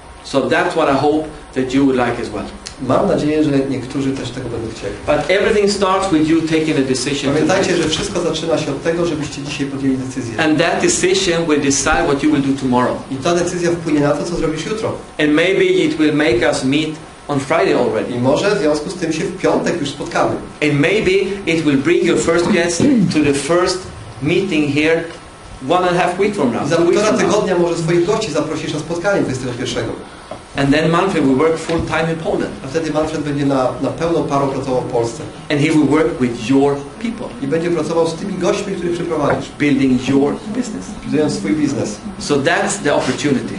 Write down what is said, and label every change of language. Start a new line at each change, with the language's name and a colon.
English: So that's what I hope that you would like as well.
Polish: Mam nadzieję, że niektórzy też tego będą chcieli.
English: But everything starts with you taking a decision.
Polish: Pamiętajcie, że wszystko zaczyna się od tego, żebyście dzisiaj podjęli decyzję.
English: And that decision will decide what you will do tomorrow.
Polish: I ta decyzja wpłynie na to, co zrobisz jutro.
English: And maybe it will make us meet on Friday already.
Polish: I może w związku z tym się w piątek już spotkamy.
English: And maybe it will bring your first guest to the first meeting here 1.5 week from now.
Polish: I za 1,5 tygodnia może swoich gości zaprosisz na spotkanie 21.
English: And then Manfred will work full time in Poland.
Polish: A wtedy Manfred będzie na pełną parą pracował w Polsce.
English: And he will work with your people.
Polish: I będzie pracował z tymi gośćmi, których przyprowadzisz.
English: Building your business.
Polish: Budując swój biznes.
English: So that's the opportunity.